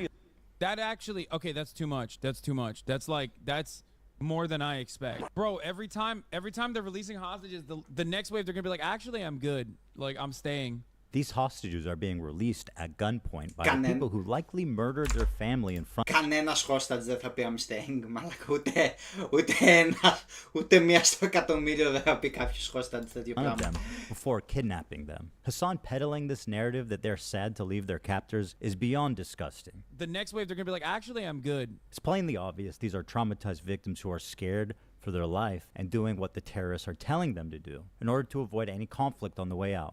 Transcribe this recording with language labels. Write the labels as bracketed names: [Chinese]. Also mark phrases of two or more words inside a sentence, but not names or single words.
[English] That actually, okay, that's too much. That's more than I expect. Bro, every time they're releasing hostages, the next wave they're gonna be like, actually, I'm good. Like, I'm staying. These hostages are being released at gunpoint by the people who likely murdered their family in front. [Greek] Κανένας hostage δεν θα πει [English] I'm staying, [Greek] μαλάκα, ούτε μία στο εκατομμύριο δεν θα πει κάποιος hostage τέτοιο πράγμα. [English] Before kidnapping them. Hassan peddling this narrative that they're sad to leave their captors is beyond disgusting. The next wave they're gonna be like, actually, I'm good. It's plainly obvious these are traumatized victims who are scared for their life and doing what the terrorists are telling them to do in order to avoid any conflict on the way out.